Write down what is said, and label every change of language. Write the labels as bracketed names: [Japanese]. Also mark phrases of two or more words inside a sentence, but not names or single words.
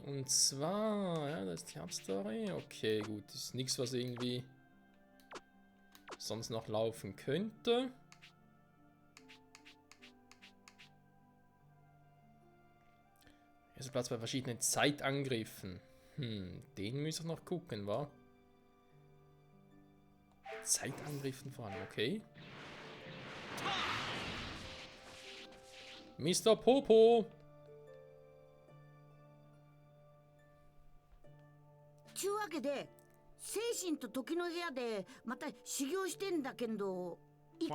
[German] Und zwar, ja, das ist die Hauptstory. Okay, gut, das ist nichts, was irgendwie sonst noch laufen könnte. Also Platz bei verschiedenen Zeitangriffen. Den müssen wir noch gucken, wa? Zeitangriffen vor allem, okay. Mr. Popo! [Japanese] ちゅうわけで精神と時の部屋でまた修行してんだけどいいか。